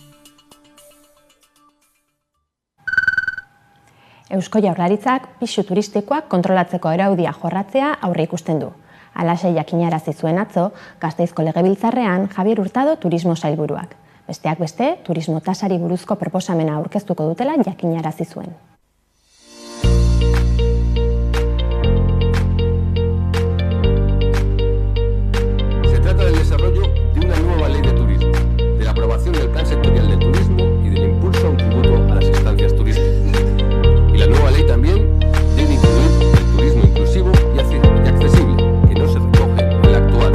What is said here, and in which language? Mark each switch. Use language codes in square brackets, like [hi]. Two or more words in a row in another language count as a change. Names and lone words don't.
[eu] Eusko Jaurlaritzak pisu turistikoak kontrolatzeko araudia jorratzea aurre ikusten du. Halaxe jakinarazi zuen atzo, Gasteizko Legebiltzarrean Javier Hurtado turismo sailburuak. Besteak beste, turismo tasari buruzko proposamena aurkeztuko dutela jakinarazi zuen. [es] Se trata del desarrollo de una nueva ley de turismo, de la aprobación del Plan Sectorial de Turismo y del impulso a un tributo a las estancias turísticas. Y la nueva ley también debe incluir el turismo inclusivo y accesible, que no se recoge en la actual.